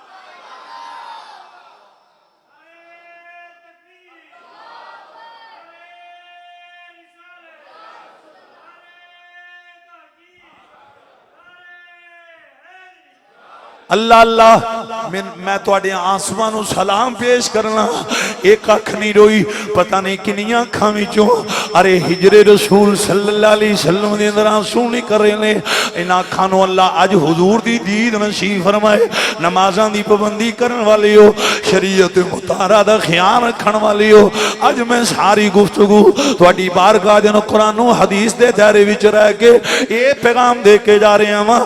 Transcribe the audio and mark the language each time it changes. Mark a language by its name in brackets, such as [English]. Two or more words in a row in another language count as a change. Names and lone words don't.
[Punjabi] اللہ اللہ میں تہاڈے اتھرواں نوں سلام پیش کرنا. اک اکھ نئیں روئی، پتہ نئیں کنیاں اکھاں وچوں ارے ہجرِ رسول [Arabic] صلى الله عليه وسلم [Punjabi] دے اندر اتھرو نکل رہے نیں. انہاں اکھاں نوں اللہ اج حضور دی دید نصیب فرمائے. نمازاں دی پابندی کرن والے او، شریعت مطہرہ دا خیال رکھن والے او، اج میں ساری گفتگو تہاڈی بارگاہ دے قرآن و حدیث دے دائرے وچ رہ کے ایہہ پیغام دے کے جا رہے آں.